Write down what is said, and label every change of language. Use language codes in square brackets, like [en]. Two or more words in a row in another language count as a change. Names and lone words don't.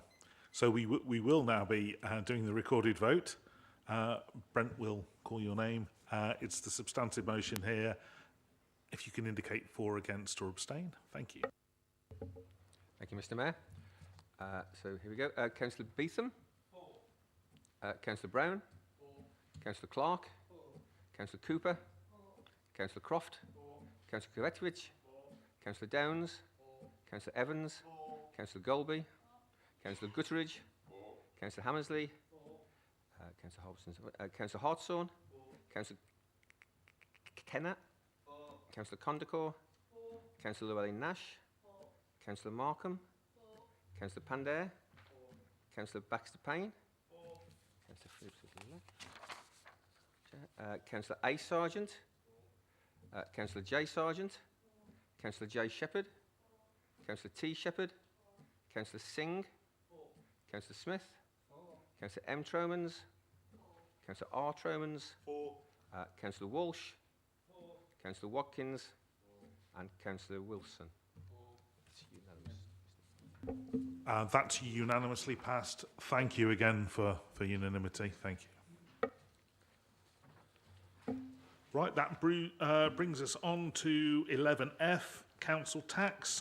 [en] So we will now be doing the recorded vote. Brent will call your name. It's the substantive motion here. If you can indicate for, against or abstain. Thank you. Thank you, Mr. Mayor. So here we go. Councillor Beetham. Councillor Brown. Councillor Clark. Councillor Cooper. Councillor Croft. Councillor Kovacevic. Councillor Downs. Councillor Evans. Councillor Golby. Councillor Gutteridge. Councillor Hammersley. Councillor Hobson. Councillor Hartshorn. Councillor Kennett. Councillor Condacor. Councillor Llewellyn Nash. Councillor Markham. Councillor Pandair. Councillor Baxter Payne. Councillor Phillips is left. Councillor A. Sargent. Councillor J. Sargent. Councillor J. Shepherd. Councillor T. Shepherd. Councillor Singh. Councillor Smith. Councillor M. Tromans. Councillor R. Tromans. Councillor Walsh. Councillor Watkins. And Councillor Wilson. That's unanimously passed. Thank you again for unanimity. Thank you. Right, that brings us on to 11F, Council Tax.